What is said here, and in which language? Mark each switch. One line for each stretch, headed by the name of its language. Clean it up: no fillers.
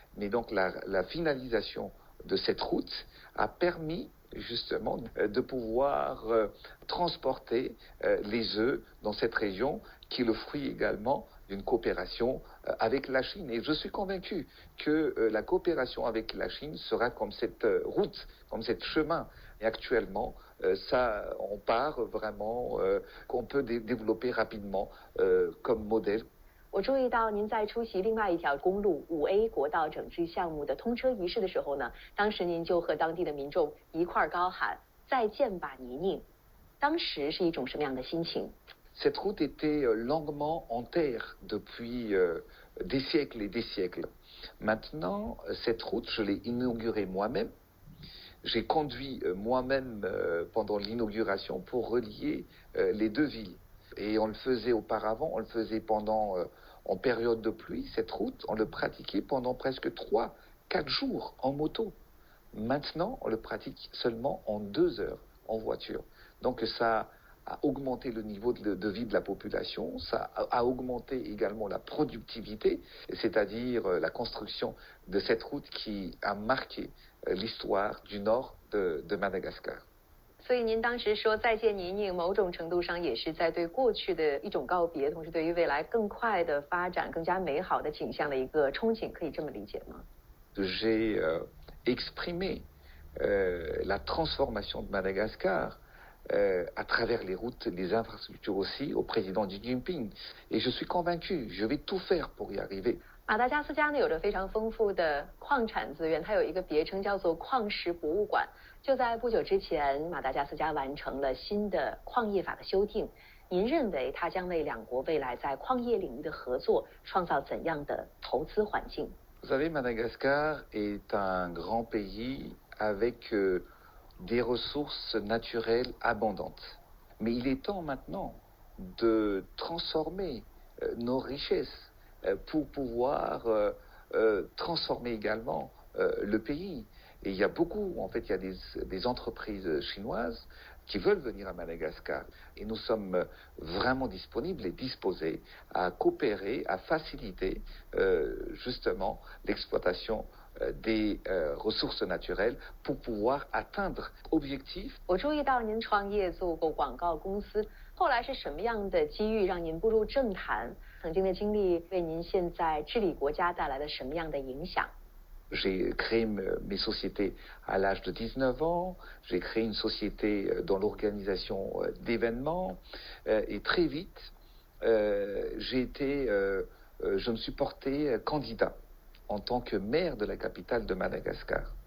French: Mais donc la finalisation de cette route a permis justement de pouvoir transporter les œufs dans cette région, qui est le fruit également d'une coopération avec la Chine. Et je suis convaincu que la coopération avec la Chine sera comme cette route, comme ce chemin. Et actuellement, on part vraiment, qu'on peut développer rapidement comme modèle.
Chinese: 我注意到您在出席另外一条公路5A 国道整治项目的通车仪式的时候呢，当时您就和当地的民众一块高喊“再见吧，泥泞”，当时是一种什么样的心情？
French: Cette route était longuement en terre depuis des siècles et des siècles. Maintenant, cette route, je l'ai inaugurée moi-même J'ai conduit moi-même pendant l'inauguration pour relier les deux villes. Et on le faisait auparavant, on le faisait en période de pluie, cette route, on le pratiquait pendant presque 3-4 jours en moto. Maintenant, on le pratique seulement en 2 heures en voiture. Donc ça a augmenté le niveau de vie de la population, ça a augmenté également la productivité, c'est-à-dire la construction de cette route qui a marqué l'histoire du nord de Madagascar.
Chinese: 所以您当时说再见泥泞，某种程度上也是在对过去的一种告别，同时对于未来更快的发展、更加美好的景象的一个憧憬，可以这么理解吗？
French: J'ai exprimé la transformation de Madagascar à travers les routes, les infrastructures aussi, au président Xi Jinping. Et je suis convaincu, je vais tout faire pour y arriver.
Chinese: 马达加斯加呢有着非常丰富的矿产资源，它有一个别称叫做矿石博物馆。就在不久之前，马达加斯加完成了新的矿业法的修订。您认为它将为两国未来在矿业领域的合作创造怎样的投资环境？
French: Vous savez, Madagascar est un grand pays avec des ressources naturelles abondantes. Mais il est temps maintenant de transformer nos richesses pour pouvoir transformer également le pays. Et il y a beaucoup, en fait, il y a des entreprises chinoises qui veulent venir à Madagascar. Et nous sommes vraiment disponibles et disposés à coopérer, à faciliter justement l'exploitation des ressources naturelles pour pouvoir atteindre objectifs.
Chinese: 我注意到您创业做过广告公司，后来是什么样的机遇让您步入政坛？曾经的经历为您现在治理国家带来了什么样的影响？
French: J'ai créé mes sociétés à l'âge de 19 ans, j'ai créé une société dans l'organisation d'événements et très vite, je me suis porté candidat en tant que maire de la capitale de Madagascar.